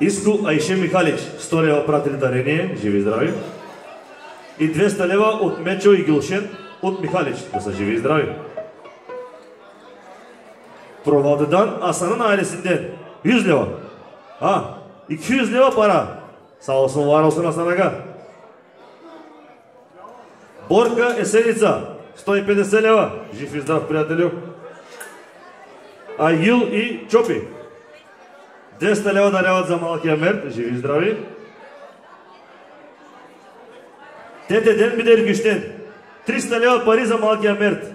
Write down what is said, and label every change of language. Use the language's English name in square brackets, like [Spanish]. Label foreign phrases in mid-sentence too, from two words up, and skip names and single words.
[Bulgarian] Иско Айше Михалич, 100 лева пратили дарение, живи и здрави. И 200 лева от Мечо и Гилшен от Михалич, да са живи и здрави. [Turkish] Provaldıdan Asanın ailesinden 100 лева. [Bulgarian] 200 лева пара. [Turkish] Sağ olsun, var olsun Hasan Aga. [Bulgarian] Борка Есеница, 150 лева. Жив и здрав, приятелю. Айгил и Чопи, 200 лева даряват за малкия Мерт. Живи и здрави. Тете Ден Бидер Гюштен, 300 лева пари за малкия Мерт.